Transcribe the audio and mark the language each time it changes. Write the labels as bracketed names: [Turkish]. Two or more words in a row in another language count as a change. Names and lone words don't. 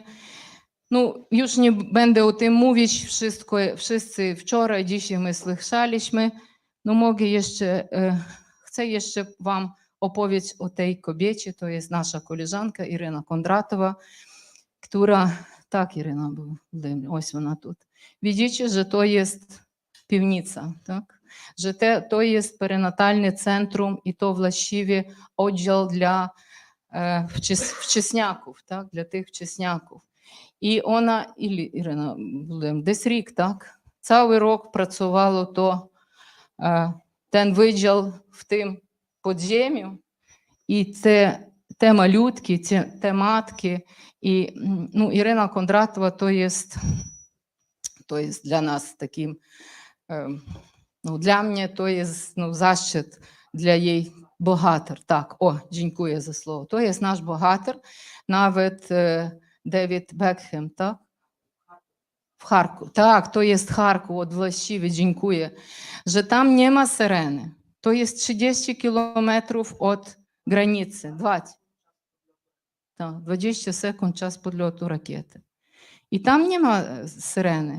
[Polish] No, już nie będę o tym mówić, wszyscy wczoraj, dzisiaj my słyszeliśmy. No mogę jeszcze, chcę jeszcze wam opowiedzieć o tej kobiecie, to jest nasza koleżanka Iryna Kondratowa, która, tak Iryna, [Ukrainian] ось вона тут. [Polish] Widzicie, że to jest piwnica, tak? Że to jest perinatalne centrum i to właściwie oddział dla wczesniaków, tak? Dla tych wczesniaków. [Ukrainian] І вона, Ірина, десь рік, так? Цілий рік працювало ten відділ в тим подзем'ю, і те малютки, те матки. І ну, Ірина Кондратова, то є для нас таким, ну, для мене то є ну, защит для її богатир. Так, дякую за слово. То є наш богатир, навіть Девід Бекхем, так? [Polish] W Charku. Tak, to jest Charków, od właściwie, dziękuję, że tam nie ma syreny. To jest 30 kilometrów od granicy, 20 sekund czas podlotu rakiety. I tam nie ma syreny.